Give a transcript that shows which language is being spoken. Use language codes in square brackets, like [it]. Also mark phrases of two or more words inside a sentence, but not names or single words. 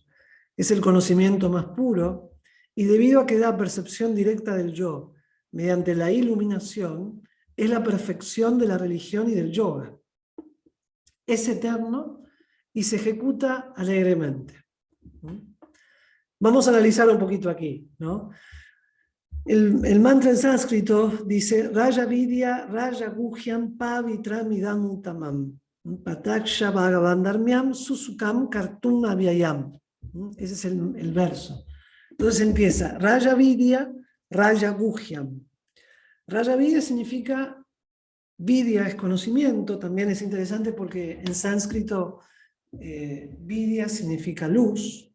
[es] Es el conocimiento más puro, y debido a que da percepción directa del yo mediante la iluminación, es la perfección de la religión y del yoga. Es eterno y se ejecuta alegremente. Vamos a analizar un poquito aquí, ¿no? El mantra en sánscrito dice [sa] राज विद्या, राज गुह्यम्, पवित्रम् इदम् उत्तमम्, प्रत्यक्षावगमं धर्म्यं, सुसुखं कर्तुम् अव्ययम्. [es] Ese es el verso. Entonces empieza [sa] राज विद्या, राज गुह्यम्. राज विद्या [es] significa, Vidya es conocimiento, también es interesante porque en sánscrito Vidya significa luz.